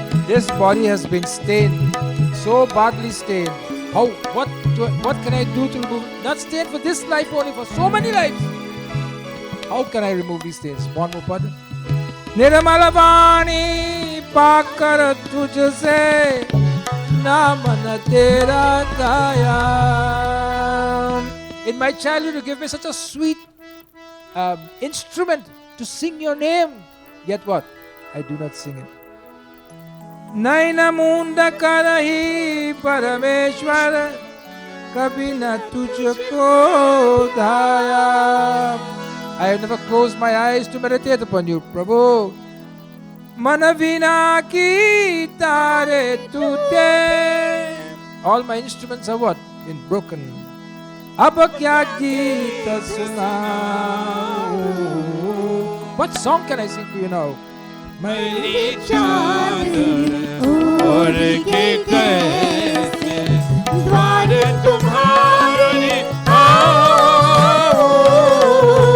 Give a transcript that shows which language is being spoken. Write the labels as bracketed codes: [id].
[en] This body has been stained, so badly stained. What can I do to remove it? Not stained for this life only, for so many lives. How can I remove these stains? One more part. [hi] निर्मल वाणी पाकर तुझसे नामन तेरा गाया. [en] In my childhood, you gave me such a sweet instrument to sing your name. Yet what? I do not sing it. [hi] नैन मूंद करही परमेश्वर कभी न तुझको धाया. [en] I have never closed my eyes to meditate upon you, Prabhu. [hi] मन वीणा की तारे टूटे. [en] All my instruments are what? Been broken. [hi] अब क्या गीत सुनाऊं? [en] What song can I sing for you now? [hi] मैली चादर ओढ़ के कैसे द्वार तुम्हारे आऊं.